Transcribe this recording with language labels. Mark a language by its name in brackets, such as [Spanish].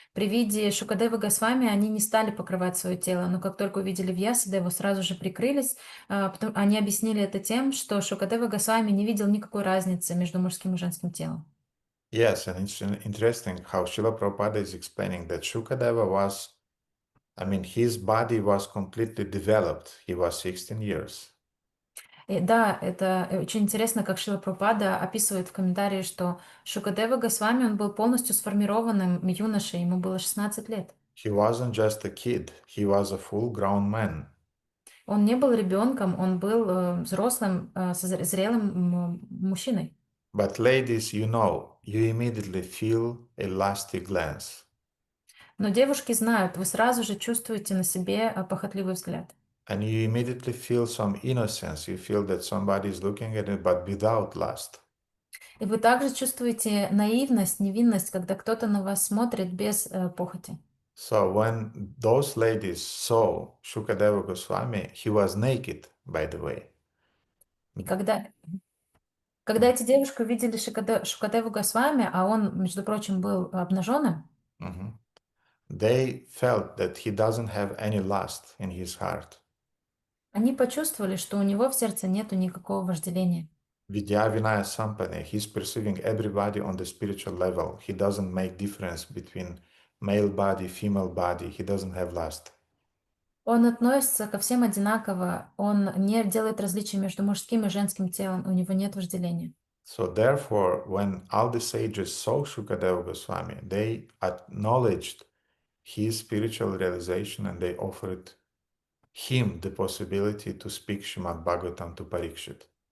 [Russian] При виде Шукадевы Госвами они не стали покрывать свое тело, но как только увидели Вьясадеву, сразу же прикрылись. Они объяснили это тем, что Шукадева Госвами не видел никакой разницы между мужским и женским телом. [English] Yes, and it's interesting how Srila Prabhupada is explaining that Shukadeva was, his body was completely developed. He was 16 years. [Russian] И да, это очень интересно, как Шрила Прабхупада описывает в комментарии, что Шукадева Госвами, он был полностью сформированным юношей, ему было 16 лет. [English] He wasn't just a kid, he was a full-grown man. [Russian] Он не был ребенком, он был взрослым, зрелым мужчиной. [English] But ladies, you immediately feel a lusty glance. [Russian] Но девушки знают, вы сразу же чувствуете на себе похотливый взгляд. [English] And you immediately feel some innocence. You feel that somebody is looking at it, but without lust. [Russian] И вы также чувствуете наивность, невинность, когда кто-то на вас смотрит без похоти. [English] So when those ladies saw Shukadeva Goswami, he was naked, by the way. [Russian] И когда эти девушки увидели Шукадеву Госвами, а он, между прочим, был обнаженным, [English] they felt that he doesn't have any lust in his heart. [Russian] Они почувствовали, что у него в сердце нету никакого вожделения. [Sanskrit] Vidya Vinaya Sampane, [English] he's perceiving everybody on the spiritual level. He doesn't make difference between male body, female body. He doesn't have lust. [Russian] Он относится ко всем одинаково, он не делает различия между мужским и женским телом, у него нет вожделения. [English] So therefore, when all the sages saw Shukadeva Goswami, they acknowledged his spiritual realization and they offered him the possibility to speak Srimad Bhagavatam to Parikshit.